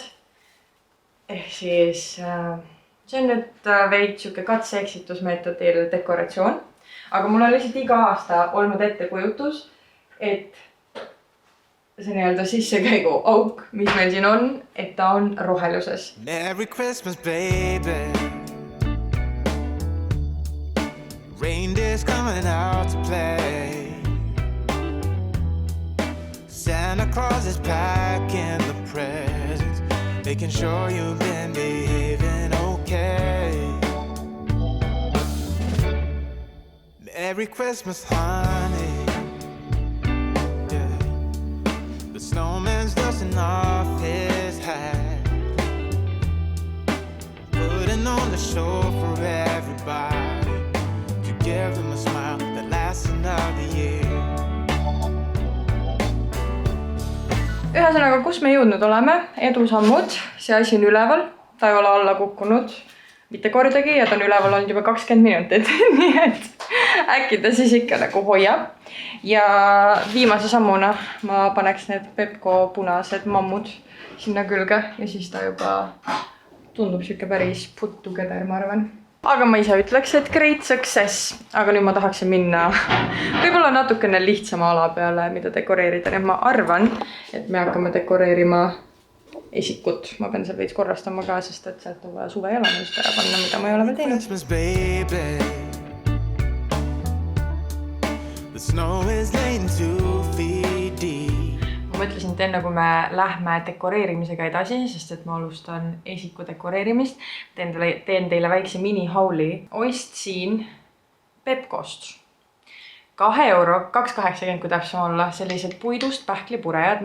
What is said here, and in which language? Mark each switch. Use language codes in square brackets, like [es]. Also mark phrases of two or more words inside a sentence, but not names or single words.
[et] Ehk siis see on nüüd veid siuke katse-eksitusmeetodil dekoratsioon. Aga mul on lihtsalt iga aasta olnud ettekujutus, et see nii-öelda sissekäigu auk, mis meil siin on, et ta on roheluses. [en] Merry Christmas, baby. Reindeer's coming out to play. Santa Claus is packing the presents, making sure you've been behaving okay. Merry Christmas, honey. Yeah. The snowman's dusting off his hat, putting on the show for everybody, to give them a smile that lasts another year. [et] Ühesõnaga, kus me jõudnud oleme, edusammud, see asi on üleval, ta ei ole alla kukkunud mitte kordagi ja ta on üleval olnud juba 20 minutit, nii et äkki ta siis ikka nagu hoiab. Ja viimase sammuna ma paneks need Pepco punased mammud sinna külge ja siis ta juba tundub siuke päris [en] put together, [et] ma arvan. Aga ma ise ütleks, et [en] great success, [et] aga nüüd ma tahaksin minna võib-olla natukene lihtsama ala peale, mida dekoreerida. Nii et ma arvan, et me hakkame dekoreerima esikut. Ma pean seal veits korrastama ka, sest et sealt on vaja suve elamist ära panna, mida ma ei ole veel teinud. [en] Christmas, baby. The snow is laying 2 feet deep. [et] Ma mõtlesin, et enne kui me lähme dekoreerimisega edasi, sest et ma alustan esiku dekoreerimist, teen teile väikse mini-hauli. Ostsin Pepcost 2 euro, 2,80 kui täpsem olla, sellised puidust pähklipurejad.